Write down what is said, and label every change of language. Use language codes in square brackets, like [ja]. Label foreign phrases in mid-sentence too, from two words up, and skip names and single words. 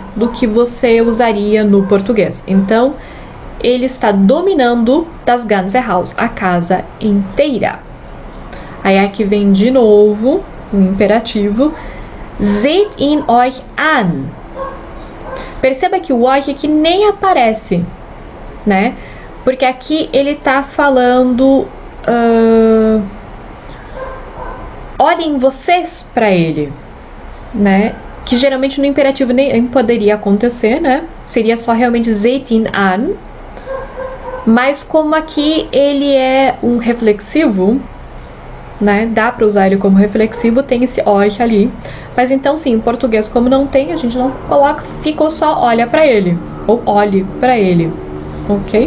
[pt] Do que você usaria no português. Então, ele está dominando [de] das ganze Haus, [pt] a casa inteira. Aí aqui vem de novo o imperativo. [de] Seht ihn euch an. [pt] Perceba que o euch aqui nem aparece, né? Porque aqui ele tá falando olhem vocês para ele, né? Que geralmente no imperativo nem poderia acontecer, né? Seria só realmente [de] seht ihn an. [pt] Mas como aqui ele é um reflexivo, né? Dá para usar ele como reflexivo, tem esse euch ali. Mas então sim, em português como não tem, a gente não coloca, ficou só olha para ele ou olhe para ele, ok?